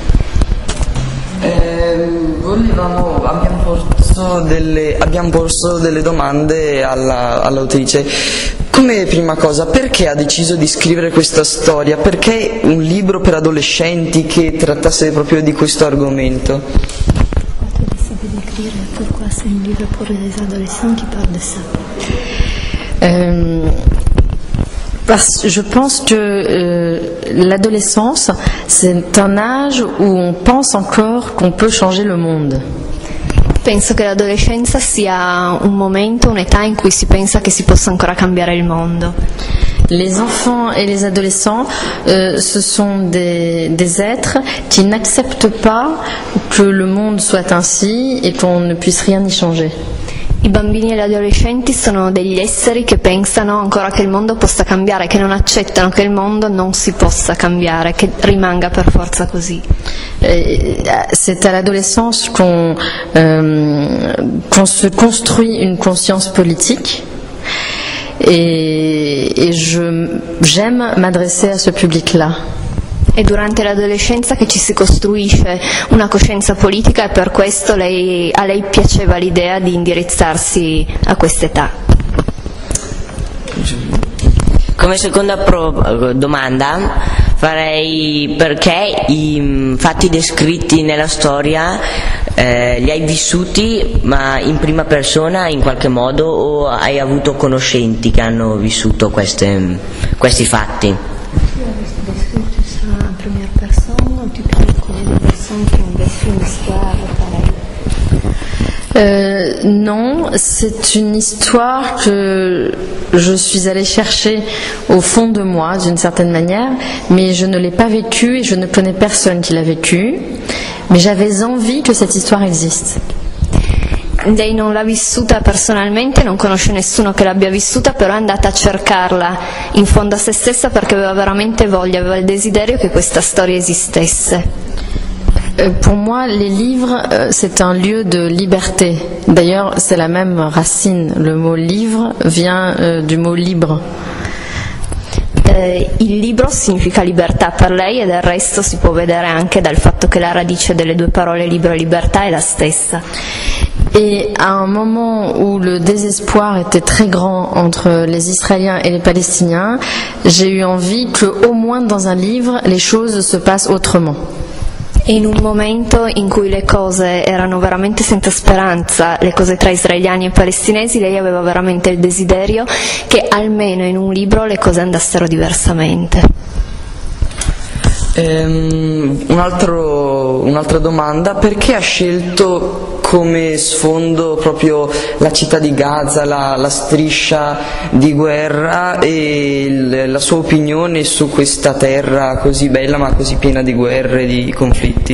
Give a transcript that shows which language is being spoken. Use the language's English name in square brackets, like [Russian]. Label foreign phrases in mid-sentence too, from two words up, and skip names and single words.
[Italian] Abbiamo posto delle domande all'autrice. Come prima cosa, perché ha deciso di scrivere questa storia? Perché un libro per adolescenti che trattasse proprio di questo argomento? [French] Je pense que l'adolescence, c'est un âge où on pense encore qu'on peut changer le monde. [Italian] Penso che l'adolescenza sia un momento, un'età in cui si pensa che si possa ancora cambiare il mondo. [French] Les enfants et les adolescents, ce sont des êtres qui n'acceptent pas que le monde soit ainsi et qu'on ne puisse rien y changer. [Italian] I bambini e gli adolescenti sono degli esseri che pensano ancora che il mondo possa cambiare, che non accettano che il mondo non si possa cambiare, che rimanga per forza così. [French] C'est à l'adolescence qu'on se construit une conscience politique et j'aime m'adresser à ce public-là. [Italian] È durante l'adolescenza che ci si costruisce una coscienza politica e per questo a lei piaceva l'idea di indirizzarsi a quest'età. Come seconda domanda farei perché i fatti descritti nella storia li hai vissuti ma in prima persona in qualche modo o hai avuto conoscenti che hanno vissuto questi fatti? [French] Non, c'est une histoire que je suis allée chercher au fond de moi d'une certaine manière, mais je ne l'ai pas vécue et je ne connais personne qui l'a vécue, mais j'avais envie que cette histoire existe. [Italian] Lei non l'ha vissuta personalmente, non conosce nessuno che l'abbia vissuta, però è andata a cercarla in fondo a se stessa perché aveva veramente voglia, aveva il desiderio che questa storia esistesse. [French] Pour moi, les livres, c'est un lieu de liberté. D'ailleurs, c'est la même racine. Le mot livre vient du mot libre. [Italian] Il libro significa libertà per lei e del resto si può vedere anche dal fatto che la radice delle due parole libro e libertà è la stessa. [French] Et à un moment où le désespoir était très grand entre les Israéliens et les Palestiniens, j'ai eu envie que, au moins dans un livre, les choses se passent autrement. [Italian] E in un momento in cui le cose erano veramente senza speranza, le cose tra israeliani e palestinesi, lei aveva veramente il desiderio che almeno in un libro le cose andassero diversamente. Un'altra domanda, perché ha scelto come sfondo proprio la città di Gaza, la striscia di guerra e la sua opinione su questa terra così bella ma così piena di guerre e di conflitti?